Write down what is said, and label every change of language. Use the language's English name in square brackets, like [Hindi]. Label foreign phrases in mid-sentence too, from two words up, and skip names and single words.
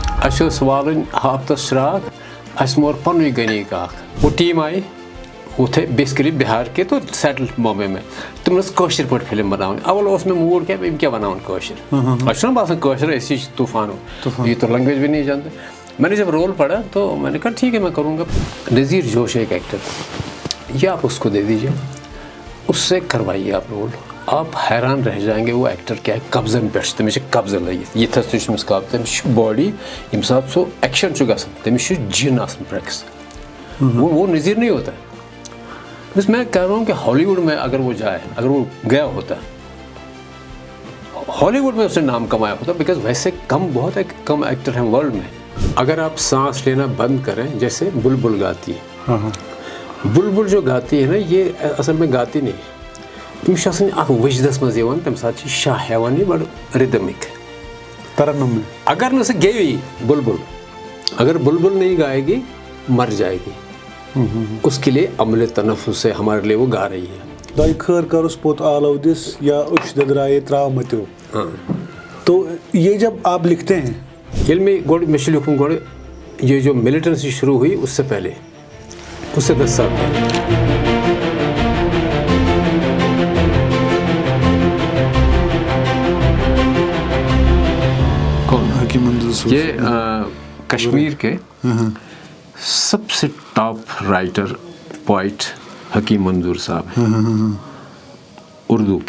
[Kashmiri] اَسہِ ٲس والٕنۍ ہفتس شراکھ اَسہِ مور پنٛنُے گنیٖک اکھ [Urdu] وہ ٹیٖم آیہِ وہ تھے بیسکلی بہار کے تو سیٹل بامبے میں [Kashmiri] تِمن ٲس کٲشِر پٲٹھۍ فِلم بناوٕنۍ اول اوس مےٚ موٗڈ کیٛاہ یِم کیٛاہ بناوَن کٲشِر اَسہِ چھُنہ باسان کٲشِر أسی چھِ طوٗفان [Urdu] یہ تو لینگویج بھی نہیں جانتے میں نے جب رول پڑھا تو میں نے کہا ٹھیک ہے میں کروں گا. نذیر جوش ایک ایکٹر یہ آپ اس کو دے دیجیے اس سے کروائیے آپ رول آپ حیران رہ جائیں گے وہ ایکٹر کیا ہے [Kashmiri] قبضن پٮ۪ٹھ تٔمِس چھِ قبضہٕ لٲگِتھ یِتھَس تہِ چھُ تٔمِس قبضہٕ تٔمِس چھِ باڈی ییٚمہِ ساتہٕ سُہ ایکشن چھُ گژھان تٔمِس چھُ جِن آسان پرٛیکٕس [Urdu] وہ نذیر نہیں ہوتا ہے. بس میں کہہ رہا ہوں کہ ہالی ووڈ میں اگر وہ جائے اگر وہ گیا ہوتا ہالی ووڈ میں اس نے نام کمایا ہوتا بیکاز ویسے بہت کم ایکٹر ہیں ورلڈ میں. اگر آپ سانس لینا بند کریں جیسے بلبل گاتی ہے بلبل جو گاتی ہے نا یہ اصل میں گاتی نہیں [Kashmiri] تٔمِس چھُ آسان اکھ وجدس منٛز یِوان تَمہِ ساتہٕ چھِ شاہ ہٮ۪وان یہِ بَڑٕ رِدمِک [Urdu] ترنم میں [Kashmiri] اگر نہٕ سۄ گیٚوی بلبل [Urdu] اگر بلبل نہیں گائے گی مر جائے گی اس کے لیے عمل تنفس سے ہمارے لیے وہ گا رہی ہے. [Kashmiri] دۄیہِ خٲر کَرُس پوٚت آلو دِس یا أچھ دٔدرایے ترٛاو مٔتیو. [Urdu] تو یہ جب آپ لکھتے ہیں [Kashmiri] ییٚلہِ مےٚ چھُ لیوٗکھمُت گۄڈٕ [Urdu] یہ جو ملٹنسی شروع ہوئی اس سے پہلے اس سے 10 سال پہلے یہ کشمیر کے سب سے ٹاپ رائٹر پوائٹ حکیم منظور صاحب ہیں اردو کے.